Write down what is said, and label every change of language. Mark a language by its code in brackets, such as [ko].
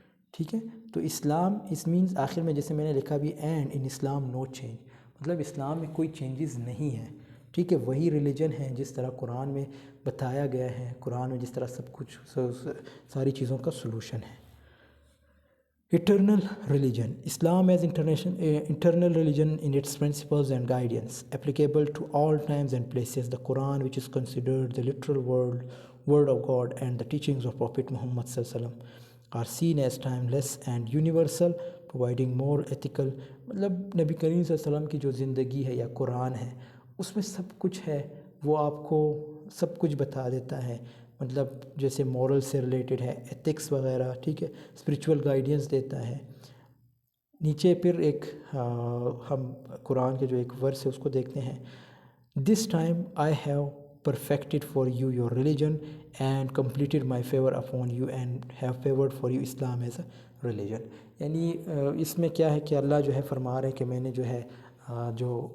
[ur] ٹھیک ہے۔ تو اسلام، اس مینز آخر میں جیسے میں نے لکھا بھی، [en] and in Islam no change, [ur] مطلب اسلام میں کوئی چینجز نہیں ہے، ٹھیک ہے۔ وہی ریلیجن ہے جس طرح قرآن میں بتایا گیا ہے، قرآن میں جس طرح سب کچھ ساری چیزوں کا سلوشن ہے۔ [en] Eternal religion. Islam as internal religion in its principles and guidance, applicable to all times and places. The Quran, which is considered the literal word of God, and the teachings of Prophet Muhammad sallallahu alaihi wasallam are seen as timeless and universal, providing more ethical، [ur] مطلب نبی کریم صلی اللہ علیہ وسلم کی جو زندگی ہے یا قرآن ہے، اس میں سب کچھ ہے، وہ آپ کو سب کچھ بتا دیتا ہے، مطلب جیسے مورل سے ریلیٹڈ ہے، ایتھکس وغیرہ، ٹھیک ہے، اسپریچول گائیڈنس دیتا ہے۔ نیچے پھر ایک ہم قرآن کے جو ایک ورس ہے اس کو دیکھتے ہیں، [en] This time I have perfected for you your religion and completed my favor upon you and have favored for you Islam as a religion۔ [ur] یعنی اس میں کیا ہے کہ اللہ جو ہے فرما رہے ہیں کہ میں نے جو ہے جو